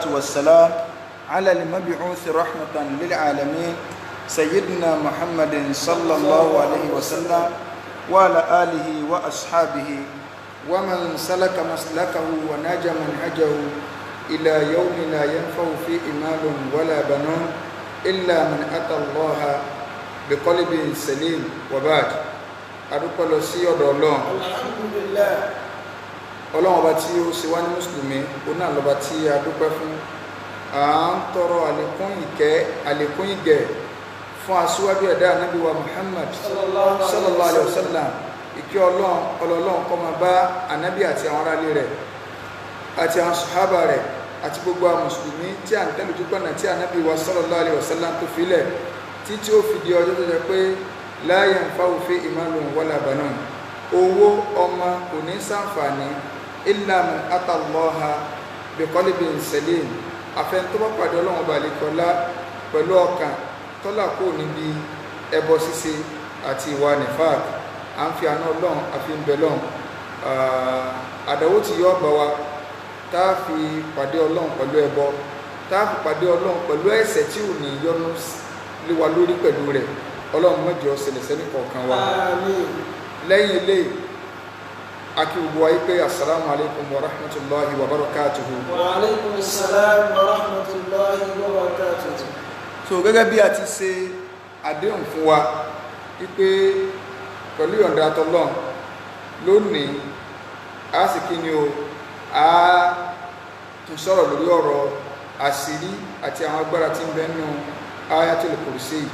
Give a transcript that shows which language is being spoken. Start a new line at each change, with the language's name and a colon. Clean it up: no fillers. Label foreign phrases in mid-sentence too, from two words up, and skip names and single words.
Arabic: والسلام على المبعوث رحمة للعالمين سيدنا محمد صلى الله عليه وسلم وعلى آله وأصحابه ومن سلك مسلكه وناج منهجه إلى يوم لا ينفع فيه مال ولا بنون إلا من أتى الله بقلب سليم وبعد
Yoruba: adúpẹ́ lọ sí ọ̀dọ̀ Ọlọ́run alhamdulillah Ọlọ́run ọba tí ó ṣe wá ní mùsùlùmí ó náà lọ́ba tí a dúpẹ́ fún à ń tọrọ àlékún ìkẹ́ àlékún ìgẹ̀ fún aṣíwájú ẹ̀dá ànábì wa Muhammad
Arabic: صلى الله عليه وسلم
Yoruba: ìkẹ́ Ọlọ́run kó máa bá ànábì àti àwọn aráalé rẹ̀ àti àwọn sàhábà rẹ̀ àti gbogbo àwọn mùsùlùmí tí à ń tẹ̀lé ojú pọ̀nà tí ànábì wa
Arabic: صلى الله عليه وسلم
Yoruba: tó filẹ̀ títí ó fi di ọjọ́ tó jẹ́ pé
Arabic: لا ينفع فيه مال ولا بنون
Yoruba: owó ọmọ kò ní ṣàǹfààní
Arabic: إلا من أتى الله بقلب سليم
Yoruba: àfẹn tó bá pàdé Ọlọ́run ọba àlekọlá pẹ̀lú ọkàn tọ́lá kò níbi ẹbọ ṣíṣe àti ìwà nifaq à ń fi àná Ọlọ́run àfi ń bẹ lọ́run àdánwò tí yọ bá wa tá a fi pàdé Ọlọ́run pẹ̀lú ẹbọ tá a fi pàdé Ọlọ́run pẹ̀lú ẹ̀ṣẹ̀ tí ò ní yọ́nú lé wa lórí pẹ̀lú rẹ̀ Ọlọ́run má jẹ́ ó ṣẹlẹ̀ sẹ́ni kọ̀ọ̀kan wa lẹ́yìn ilé akíwùgbọ́ wáyé pé
Arabic: السلام عليكم ورحمة الله وبركاته. وعليكم السلام ورحمة الله وبركاته.
Yoruba: So gẹ́gẹ́ bí a ti ṣe àdéhùn fún wa wípé pẹ̀lú ìyọ̀ǹda t'Ọlọ́run lónìí a sì kí ni o a tún sọ̀rọ̀ lórí ọ̀rọ̀ àṣírí àti àwọn agbára tí ń bẹ nínú ayatul Kursiyy.